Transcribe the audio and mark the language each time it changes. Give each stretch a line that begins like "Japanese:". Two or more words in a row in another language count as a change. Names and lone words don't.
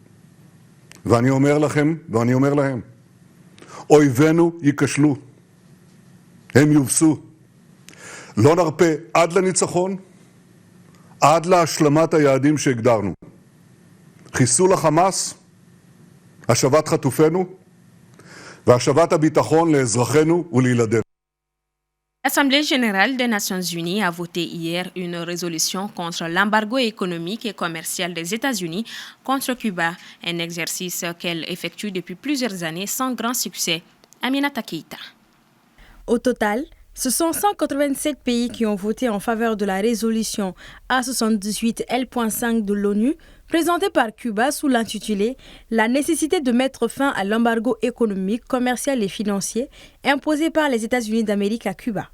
Hebrew: ואני אומר לכם, ואני אומר להם, אויבינו ייכשלו. הם יובסו. לא נרפה עד לניצחון, עד להשלמת היעדים שהגדרנו. חיסול החמאס, השבת חטופינו, והשבת הביטחון לאזרחינו ולילדינו.
French: L'Assemblée générale des Nations unies a voté hier une résolution contre l'embargo économique et commercial des États-Unis contre Cuba, un exercice qu'elle effectue depuis plusieurs années sans grand succès. Aminata Keita. Au total, ce sont 187 pays qui ont voté en faveur de la résolution A78 L.5 de l'ONU, présentée par Cuba sous l'intitulé « La nécessité de mettre fin à l'embargo économique, commercial et financier imposé par les États-Unis d'Amérique à Cuba ».